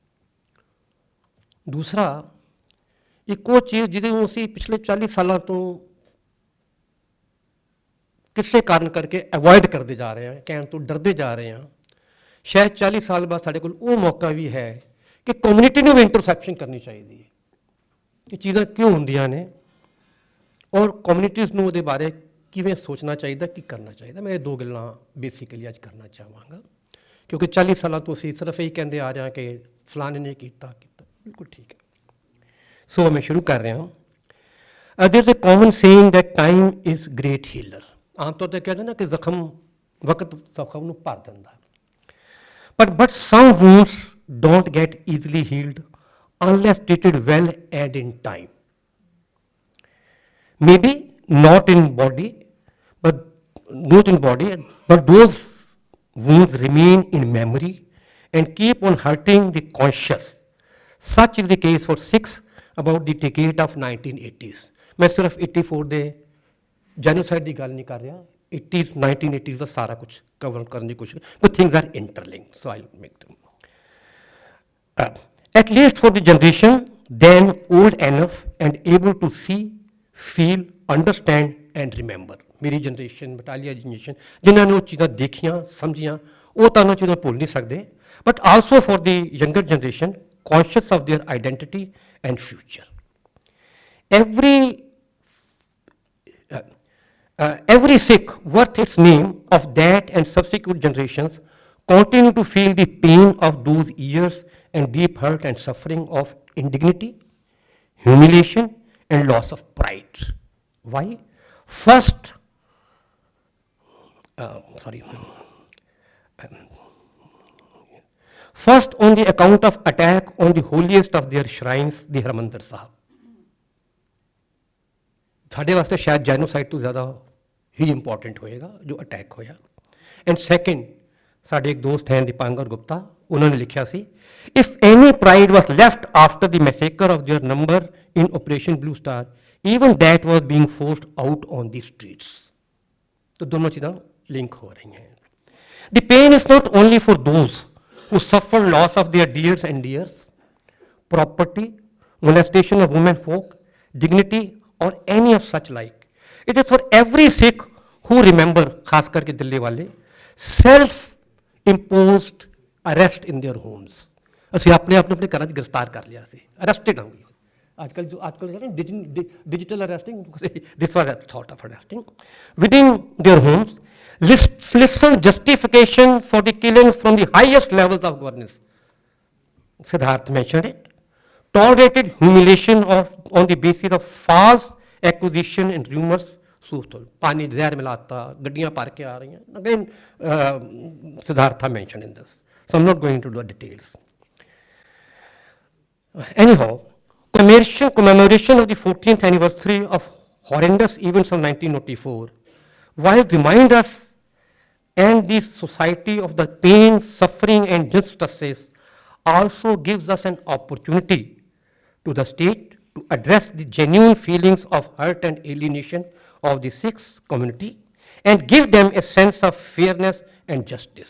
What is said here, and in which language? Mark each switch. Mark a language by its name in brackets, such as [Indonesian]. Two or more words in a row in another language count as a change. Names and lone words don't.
[Punjabi] ਦੂਸਰਾ, ਇੱਕ ਉਹ ਚੀਜ਼ ਜਿਹਨੂੰ ਅਸੀਂ ਪਿਛਲੇ 40 ਸਾਲਾਂ ਤੋਂ ਕਿਸੇ ਕਾਰਨ ਕਰਕੇ ਅਵੋਇਡ ਕਰਦੇ ਜਾ ਰਹੇ ਹਾਂ, ਕਹਿਣ ਤੋਂ ਡਰਦੇ ਜਾ ਰਹੇ ਹਾਂ, ਸ਼ਾਇਦ 40 ਸਾਲ ਬਾਅਦ ਸਾਡੇ ਕੋਲ ਉਹ ਮੌਕਾ ਵੀ ਹੈ ਕਿ ਕਮਿਊਨਿਟੀ ਨੂੰ ਵੀ ਇੰਟਰਸੈਪਸ਼ਨ ਕਰਨੀ ਚਾਹੀਦੀ ਹੈ ਕਿ ਚੀਜ਼ਾਂ ਕਿਉਂ ਹੁੰਦੀਆਂ ਨੇ ਔਰ ਕਮਿਊਨਿਟੀਜ਼ ਨੂੰ ਉਹਦੇ ਬਾਰੇ ਕਿਵੇਂ ਸੋਚਣਾ ਚਾਹੀਦਾ, ਕੀ ਕਰਨਾ ਚਾਹੀਦਾ। ਮੈਂ ਇਹ 2 ਗੱਲਾਂ ਬੇਸਿਕਲੀ ਅੱਜ ਕਰਨਾ ਚਾਹਾਂਗਾ, ਕਿਉਂਕਿ 40 ਸਾਲਾਂ ਤੋਂ ਅਸੀਂ ਸਿਰਫ ਇਹੀ ਕਹਿੰਦੇ ਆ ਰਹੇ ਹਾਂ ਕਿ ਫਲਾਣੇ ਨੇ ਕੀਤਾ। ਬਿਲਕੁਲ ਠੀਕ ਹੈ। ਸੋ ਮੈਂ ਸ਼ੁਰੂ ਕਰ ਰਿਹਾ ਹਾਂ। [English] There is a common saying that time is great healer. [Hindi] आम तौर पर कहते हैं ना कि जख्म वक्त जख्म [Punjabi] ਨੂੰ ਭਰ ਦਿੰਦਾ, [English] but some wounds don't get easily healed unless treated well and in time. Maybe not in body, but those wounds remain in memory and keep on hurting the conscious. Such is the case for Sikhs about the decade of 1980s. [Hindi] मैं सिर्फ [Punjabi] 84 ਦੇ ਜੈਨੋਸਾਈਡ ਦੀ ਗੱਲ ਨਹੀਂ ਕਰ ਰਿਹਾ, 80s 1980s ਦਾ ਸਾਰਾ ਕੁਝ ਕਵਰ ਕਰਨ ਦੀ ਕੋਸ਼ਿਸ਼, [English] but things are interlinked, so I'll make them. At least for the generation then old enough and able to see, feel, understand and remember. [Punjabi] ਮੇਰੀ ਜਨਰੇਸ਼ਨ, ਬਟਾਲੀਆ ਜਨਰੇਸ਼ਨ, ਜਿਨ੍ਹਾਂ ਨੇ ਉਹ ਚੀਜ਼ਾਂ ਦੇਖੀਆਂ, ਸਮਝੀਆਂ ਉਹ ਤਾਂ ਉਹਨਾਂ ਚੀਜ਼ਾਂ ਭੁੱਲ ਨਹੀਂ ਸਕਦੇ, [English] but also for the younger generation conscious of their identity and future. Every Sikh worth its name of that and subsequent generations continue to feel the pain of those years and deep hurt and suffering of indignity, humiliation, and loss of pride. Why? First, First, on the account of attack on the holiest of their shrines, the Harmandir Sahib. [Punjabi] ਸਾਡੇ ਵਾਸਤੇ ਸ਼ਾਇਦ ਜੈਨੋਸਾਈਡ ਤੋਂ ਜ਼ਿਆਦਾ ਹੀ ਇੰਪੋਰਟੈਂਟ ਹੋਏਗਾ ਜੋ ਅਟੈਕ ਹੋਇਆ। [English] And second, [Punjabi] ਸਾਡੇ ਇੱਕ ਦੋਸਤ ਹੈ ਦੀਪਾਂਕਰ ਗੁਪਤਾ, ਉਹਨਾਂ ਨੇ ਲਿਖਿਆ ਸੀ, [English] If any pride was left after the massacre of their number in Operation Blue Star, even that was being forced out on the streets. [Hindi] तो दोनों चीज़ें लिंक हो रही हैं। [English] The pain is not only for those who suffer loss of their dears and dears, property, molestation of women folk, dignity, or any of such like. It is for every Sikh who remember, [Hindi] खास करके दिल्ली वाले, [English] self-imposed arrest in their homes. [Punjabi] ਅਸੀਂ ਆਪਣੇ ਆਪਣੇ ਘਰਾਂ 'ਚ ਗ੍ਰਿਫਤਾਰ ਕਰ ਲਿਆ ਸੀ, ਅਰੈਸਟਡ ਹਾਂ। [English] आजकल digital arresting, this was a thought of arresting within their homes. Listen justification for the killings from the highest levels of governance. Siddharth mentioned it. Tolerated humiliation on the basis of false accusation and rumors. [Hindi] पानी जहर मिलाता, गड्डियां पार के आ रही हैं. [English] Again, Siddhartha mentioned in this. So I'm not going into the details. Anyhow, commemoration of the 14th anniversary of horrendous events of 1904, while remind us and the society of the pain, suffering, and injustices, also gives us an opportunity to the state to address the genuine feelings of hurt and alienation of the Sikh community and give them a sense of fairness and justice.